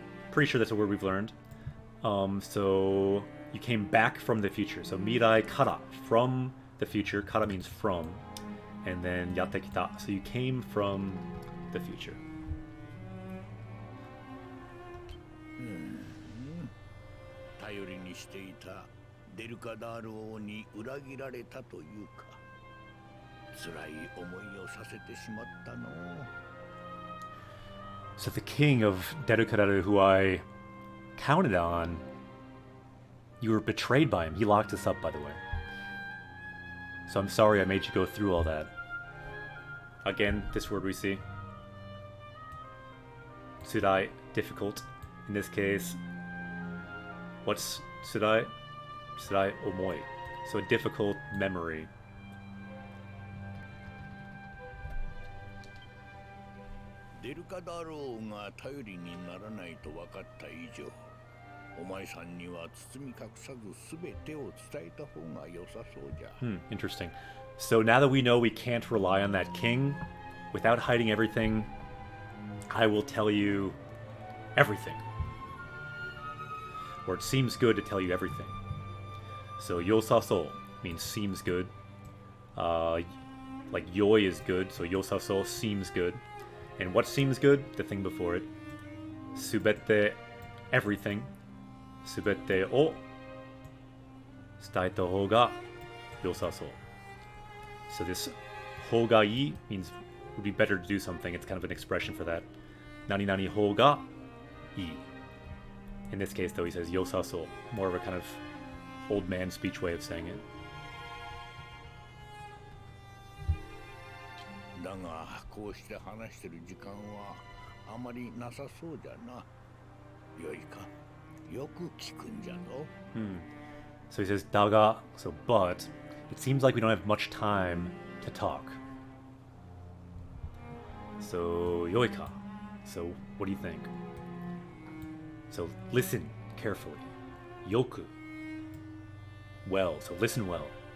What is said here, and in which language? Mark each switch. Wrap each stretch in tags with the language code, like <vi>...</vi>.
<en>Pretty sure that's a word we've learned. So you came back from the future. So</en> <ja>mirai kara,</ja> <en>from the future. Kara means from. And then</en> <ja>yatte kita.</ja> <en>So you came from the future.</en> <ja>頼りにしていたデルカダール王に裏切られたというか、辛い思いをさせてしまったの。</ja> <en>So the king of Derukadaru, who I counted on, you were betrayed by him. He locked us up, by the way. So I'm sorry I made you go through all that. Again, this word we see. Tsurai, difficult. In this case, what's tsurai?</en> <ja>Tsurai omoi.</ja> <en>So a difficult memory.</en> <ja>デルカダール王が頼りにならないと分かった以上、お前さんには包み隠さず全てを伝えた方が良さそうじゃ。</ja> <en>Interesting. So now that we know we can't rely on that king, without hiding everything, I will tell you everything. Or it seems good to tell you everything. So yosaso means seems good. Like yoi is good, so yosaso seems good. And what seems good? The thing before it. Subete, everything.</en> <ja>Subete o tsutaeta hou ga yosaso.</ja> <en>So this hou ga ii means would be better to do something. It's kind of an expression for that.</en> <ja>Nani nani hou ga ii.</ja> <en>In this case, though, he says yosaso. More of a kind of old man speech way of saying it.</en> <ja>だがこうして話してる時間はあまりなさそうじゃな。よいか、よく聞くんじゃぞ。</ja> <en>So he says daga, so but, it seems like we don't have much time to talk. So yoika. So what do you think? So listen carefully. Yoku. Well, so listen well.</en>